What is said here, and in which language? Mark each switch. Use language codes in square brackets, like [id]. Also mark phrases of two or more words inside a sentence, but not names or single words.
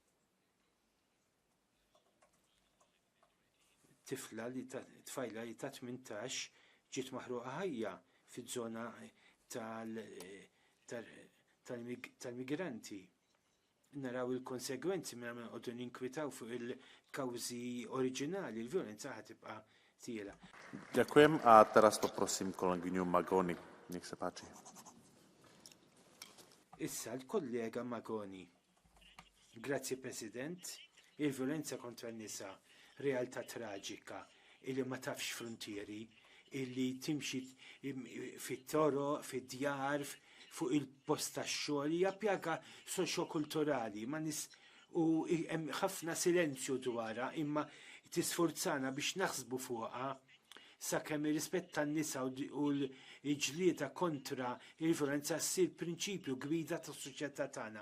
[mt] Tfajla li ta' 18 ġiet maħruqa ħajja fiż-żona tal-migranti. Naraw il-konsegwenzi minn qogħdu ninkwitaw fuq il-kawżi oriġinali, il-vjolenza ħad tibqa' tiela. [sk] Ďakujem a teraz poprosím kolegyňu Magoni. Nech sa páči. [mt] Issa l-kollega Magoni. Grazzi President. Il-vjolenza kontra n-nisa realtà traġika illi ma tafx frontieri, illi timxi fit-toro, fid-djar, fuq il-post tax-xogħol, hija pjaga soċjokulturali u hemm ħafna silenzju dwarha, imma tisforzana biex naħsbu fuqha sakemm ir-rispett tan-nisa u l-ġlieda kontra il-vjolenza ssir prinċipju gwida tas-soċjetà tagħna.